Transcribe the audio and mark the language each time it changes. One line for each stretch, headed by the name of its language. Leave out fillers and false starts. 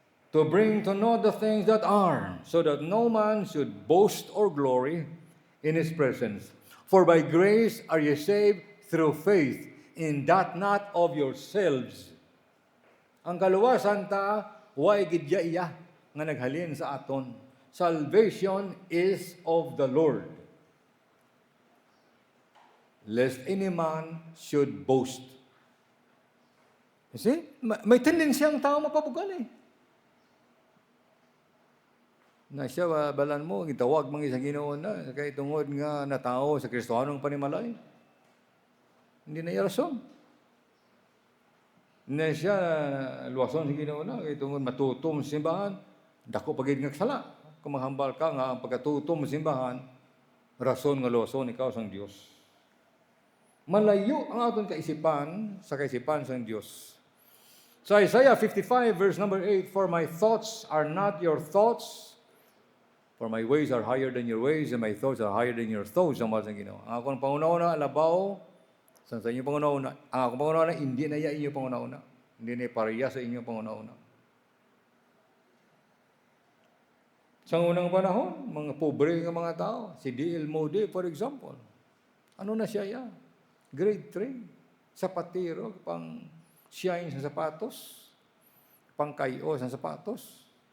English: To bring to know the things that are, so that no man should boast or glory in His presence. For by grace are ye saved through faith, in that not of yourselves.
Hiligaynon: Ang kaluwasan ta, way gidya iya nga naghalin sa aton.
English: Salvation is of the Lord. Lest any man should boast.
Hiligaynon: You see? May tendency ang tao mapabugal eh. Na siya, balan mo, gitawag mga isang Ginoo na, kay tungod nga natao sa Kristohanong panimalay. Hindi na iya rason. Na siya, luwason sa Ginoo na, kay tungod matutom sa simbahan, dako pagid nga sala. Kung mahambal ka nga, ang pagkatutom sa simbahan, rason nga luwason ikaw sang Dios. Malayo ang aton kaisipan sa kaisipan sang Dios.
English: So Isaiah 55 verse number 8, for my thoughts are not your thoughts, for my ways are higher than your ways, and my thoughts are higher than your thoughts,
Hiligaynon: ang mga Ginoo. Ang akong pangunauna, labaw, sa inyong pangunauna. Ang akong pangunauna, hindi na iya inyong pangunauna. Hindi na pareya sa inyong pangunauna. Sa unang panahon, mga pobre ng mga tao, si D.L. Moody, for example, ano na siya yan? Grade 3, sapatero, pang shine sa sapatos, pang kayo sa sapatos.